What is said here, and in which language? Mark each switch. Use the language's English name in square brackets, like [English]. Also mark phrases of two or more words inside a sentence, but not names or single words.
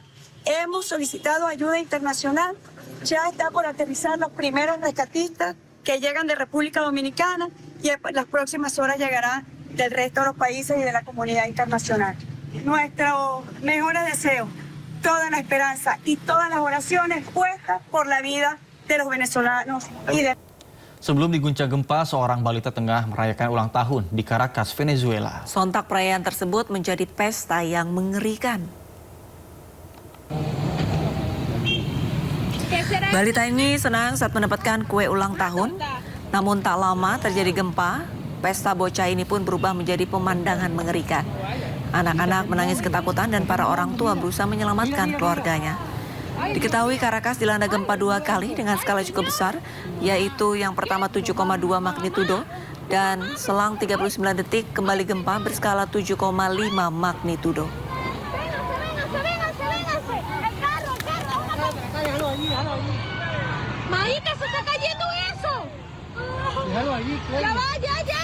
[Spanish] Hemos solicitado ayuda internacional, ya está por aterrizar los primeros rescatistas que llegan de República Dominicana y en las próximas horas llegarán del resto de los países y de la comunidad internacional. Nuestros mejores deseos, toda la esperanza y todas las oraciones puestas por la vida de los venezolanos y de... [Indonesian] Sebelum diguncang gempa, seorang balita tengah merayakan ulang tahun di Caracas, Venezuela. Sontak perayaan tersebut menjadi pesta yang mengerikan. Balita ini senang saat mendapatkan kue ulang tahun, namun tak lama terjadi gempa, pesta bocah ini pun berubah menjadi pemandangan mengerikan. Anak-anak menangis ketakutan dan para orang tua berusaha menyelamatkan keluarganya. Diketahui Caracas dilanda gempa 2 kali dengan skala cukup besar, yaitu yang pertama 7,2 magnitudo dan selang 39 detik kembali gempa berskala 7,5 magnitudo. [Spanish] Maíta, se está cayendo eso. Déjalo allí, ya va, ya.